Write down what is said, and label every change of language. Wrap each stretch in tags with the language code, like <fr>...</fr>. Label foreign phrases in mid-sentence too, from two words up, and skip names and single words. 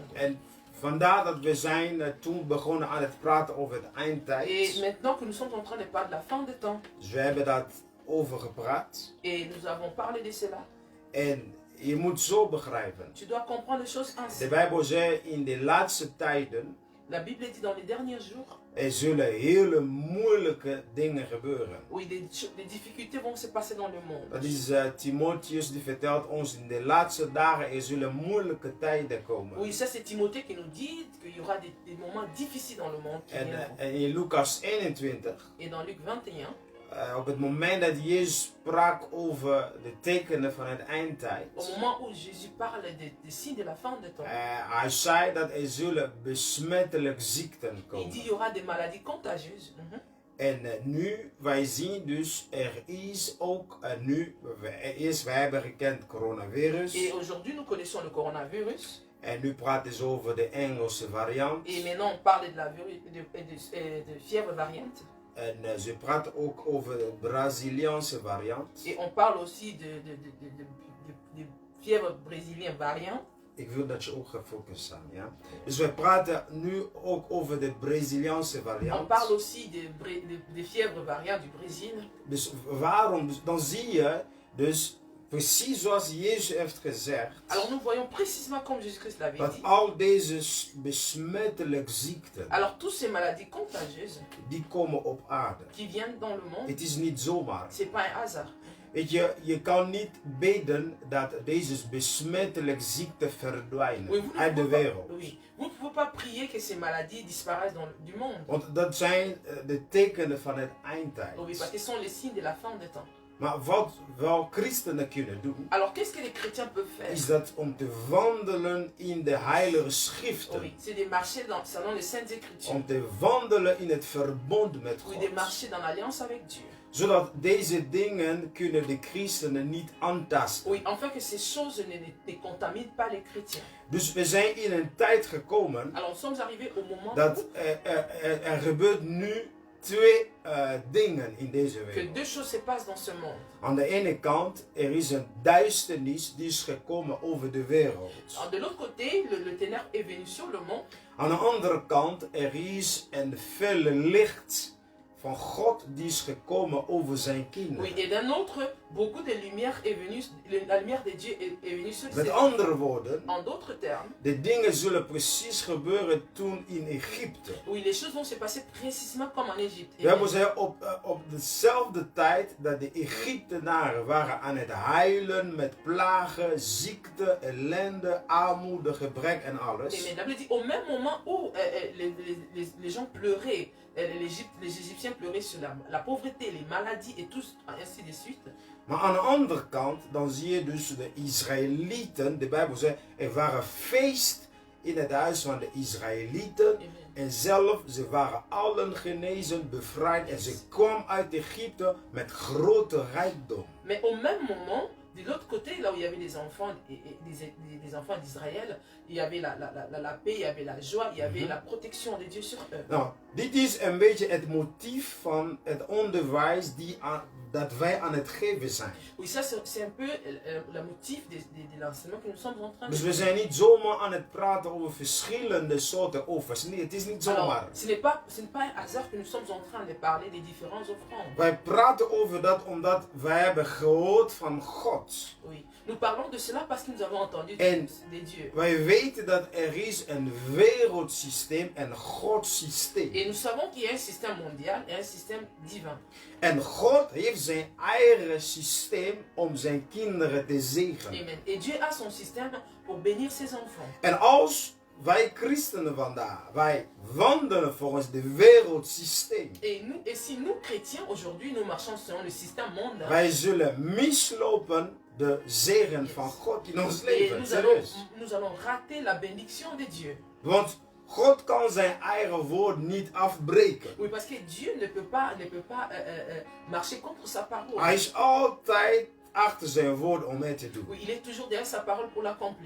<nl>En vandaar dat we zijn toen begonnen aan het praten over het</nl> <fr>Et</fr> <nl>eindtijd.</nl> <fr>maintenant que nous sommes en train de parler de la fin des temps,</fr> <nl>Dus we hebben dat over gepraat.</nl> <fr>et nous avons parlé de cela,</fr> <nl>En je moet zo begrijpen.</nl> <fr>tu dois comprendre les choses ainsi.</fr> <nl>De Bijbel zegt in de laatste tijden,</nl> <fr>La Bible dit dans les derniers jours,</fr> <nl>er zullen hele moeilijke dingen gebeuren.</nl> <fr>oui, des difficultés vont se passer dans le monde.</fr> <nl>Dat is Timotheus die vertelt ons in de laatste dagen er zullen moeilijke tijden komen.</nl> <fr>Oui, ça c'est Timothée qui nous dit qu'il y aura des moments difficiles dans le monde. Qui viendront.</fr> <nl>En in Lucas 21,</nl> <fr>Et dans Luc 21,</fr> <nl>op het moment dat Jezus sprak over de tekenen van het eindtijd,</nl> <fr>au moment où Jésus parle des signes de la fin des temps,</fr> <nl>hij zei dat er zullen besmettelijke ziekten</nl> <fr>il dit</fr> <nl>komen.</nl> <fr>qu'il y aura des maladies contagieuses. Mhm.</fr> <nl>En nu, wij zien dus, er is ook nu, eerst wij hebben gekend coronavirus.</nl> <fr>Et aujourd'hui, nous connaissons le coronavirus.</fr> <nl>En nu praten ze over de Engelse variant.</nl> <fr>Et maintenant, on parle de la de fièvre variante.</fr> <nl>En ze praten ook over de Braziliaanse variant.</nl> <fr>Et on parle aussi de fièvre brésilienne variante.</fr> <nl>Ik wil dat je ook gaat focussen aan, ja. Dus we praten nu ook over de Braziliaanse</nl> <fr>On</fr> <nl>variant.</nl> <fr>parle aussi de fièvre variante du Brésil.</fr> <nl>Dus waarom? Dus dan zie je dus precies zoals Jezus heeft gezegd.</nl> <fr>Alors nous voyons précisément comme Jésus-Christ l'avait</fr> <nl>Dat</nl> <fr>dit.</fr> <nl>al deze besmettelijke ziekten,</nl> <fr>Alors toutes ces maladies contagieuses</fr> <nl>die komen op aarde.</nl> <fr>qui viennent dans le monde,</fr> <nl>Het is niet zomaar.</nl> <fr>c'est pas un hasard.</fr> <nl>Weet je, je kan niet bidden dat deze besmettelijke ziekte verdwijnen</nl> <fr>Oui, vous ne</fr> <nl>uit de</nl> <fr>pouvez pas,</fr> <nl>wereld.</nl> <fr>oui. Vous ne pouvez pas prier que ces maladies disparaissent du monde.</fr> <nl>Want dat zijn de tekenen van het eindtijd.</nl> <fr>Oui, parce que ce sont les signes de la fin des temps.</fr> <nl>Maar wat wel christenen kunnen doen,</nl> <fr>Alors, qu'est-ce que les chrétiens peuvent faire?</fr> <nl>is dat om te wandelen in de heilige schriften.</nl> <fr>Oui, c'est de marcher selon les saintes écritures.</fr> <nl>Om te wandelen in het verbond met</nl> <fr>Oui, de</fr> <nl>God.</nl> <fr>marcher dans l'alliance avec Dieu.</fr> <nl>Zodat deze dingen kunnen de christenen niet aantasten.</nl> <fr>Oui, afin que ces choses ne contaminent pas les chrétiens.</fr> <nl>Dus we zijn in een tijd gekomen</nl> <fr>Alors, nous sommes arrivés au moment</fr> <nl>dat</nl> <fr>où</fr> <nl>er gebeurt nu twee dingen in deze</nl> <fr>que</fr> <nl>wereld.</nl> <fr>deux choses se passent dans ce monde.</fr> <nl>Aan de ene kant, er is een duisternis die is gekomen over de wereld.</nl> <fr>Alors, de l'autre côté, le ténèbre est venu sur le monde.</fr> <nl>Aan de andere kant, er is een felle licht van God die is gekomen over zijn kinderen.</nl> <fr>Oui, et d'un autre, beaucoup de lumière est venue, la lumière de Dieu est venue sur</fr> <nl>Met</nl> <fr>ces</fr> <nl>andere woorden,</nl> <fr>En d'autres termes,</fr> <nl>de dingen zullen precies gebeuren toen in Egypte.</nl> <fr>oui, les choses vont se passer précisément comme en Égypte.</fr> <nl>We hebben ze op dezelfde tijd dat de Egyptenaren waren aan het huilen met plagen, ziekte, ellende, armoede, gebrek en alles.</nl> <fr>Mais la Bible dit, au même moment où les gens pleuraient, les Égyptiens pleuraient sur la pauvreté, les maladies et tout, ainsi de suite.</fr> <nl>Maar aan de andere kant, dan zie je dus de Israëlieten, de Bijbel zegt, er waren feest in het huis van de Israëlieten. Amen. En zelf, ze waren allen genezen, bevrijd en ze kwamen uit Egypte met grote rijkdom.</nl> <fr>Mais au même moment, de l'autre côté, là où il y avait des enfants, des enfants d'Israël, il y avait la paix, il y avait la joie, il y avait la protection de Dieu sur eux.</fr> <nl>Nou, dit is een beetje het motief van het onderwijs dat wij aan het geven zijn.</nl> <fr>Oui, ça c'est un peu le motif de l'enseignement que nous sommes en train de</fr> <nl>Dus we zijn niet zomaar aan het praten over verschillende soorten offers. Nee, het is niet</nl> <fr>Alors,</fr> <nl>zomaar.</nl> <fr>ce n'est pas un hasard que nous sommes en train de parler des différentes offrandes.</fr> <nl>Wij praten over dat omdat wij hebben gehoord van God.</nl> <fr>Oui, nous parlons de cela parce que nous avons entendu</fr> <nl>En</nl> <fr>de Dieu.</fr> <nl>wij weten dat er is een wereldsysteem en Godsysteem.</nl> <fr>Et nous savons qu'il y a un système mondial et un système divin.</fr> <nl>En God heeft zijn eigen systeem om zijn kinderen te zegenen. Amen.</nl> <fr>Et Dieu a son système pour bénir ses enfants.</fr> <nl>En als wij christenen vandaag, wij wandelen volgens de wereldsysteem.</nl> <fr>Et si nous, chrétiens, aujourd'hui, nous marchons selon le système mondial,</fr> <nl>Wij zullen mislopen de zegen van God in ons</nl> <fr>et</fr> <nl>leven.</nl> <fr>nous allons rater la bénédiction de Dieu.</fr> <nl>Want God kan zijn eigen woord niet afbreken.</nl> <fr>Oui, parce que Dieu ne peut pas marcher contre sa parole.</fr> <nl>Hij is altijd achter zijn woord om het te doen.</nl> <fr>Oui, il est toujours derrière sa parole pour l'accomplir.</fr>